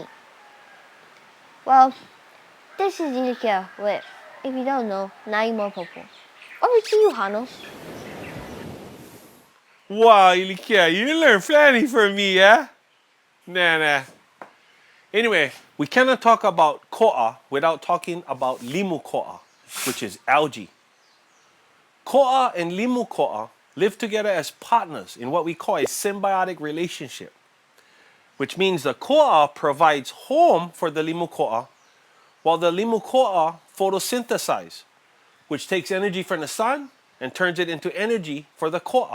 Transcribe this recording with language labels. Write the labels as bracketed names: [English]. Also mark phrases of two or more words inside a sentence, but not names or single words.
[English] Well, this is Ilikia with, if you don't know, Nai Mopopo. Over to you, Hano. Wow, Ilikia, you learn plenty from me, eh? Nah. Anyway, we cannot talk about koʻa without talking about [Hawaiian] limu koʻa, [English] which is algae. Koʻa and [Hawaiian] limu koʻa [English] live together as partners in what we call a symbiotic relationship, which means the ko'a provides home for the [Hawaiian] limu ko'a, [English] while the [Hawaiian] limu ko'a [English] photosynthesize, which takes energy from the sun and turns it into energy for the ko'a.